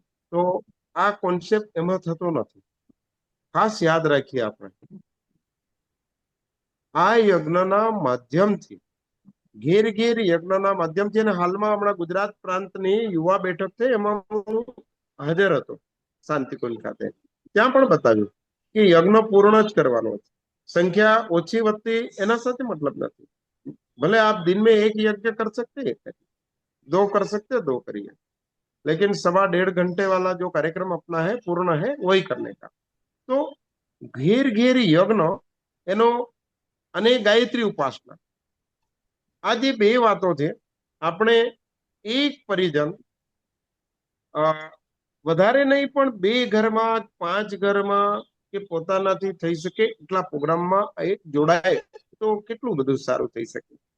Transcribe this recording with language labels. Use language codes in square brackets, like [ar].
[gu] તો આ કોન્સેપ્ટ એમાં થતો નથી. ખાસ યાદ રાખીએ આપણે, આ યજ્ઞના માધ્યમથી ઘેર ઘેર યજ્ઞના માધ્યમથી, અને હાલમાં હમણાં ગુજરાત પ્રાંતની યુવા બેઠક છે એમાં હું હાજર હતો શાંતિકુંજ ખાતે. ત્યાં પણ બતાવ્યું કે યજ્ઞ પૂર્ણ જ કરવાનો છે. સંખ્યા ઓછી વધતી એના સાથે મતલબ નથી. [hi] भले आप दिन में एक यज्ञ कर सकते हैं, दो कर सकते हैं, दो करिए, लेकिन 1.5 घंटे वाला जो कार्यक्रम अपना है पूर्ण है वही करने का. [gu] तो घेर घेर यज्ञ एनो અને ગાયત્રી ઉપાસના, આ જે બે વાતો છે, આપણે એક પરિજન વધારે નહીં પણ 2 ઘરમાં 5 ઘરમાં કે પોતાનાથી થઈ શકે એટલા પ્રોગ્રામમાં એક જોડાય તો કેટલું બધું સારું થઈ શકે.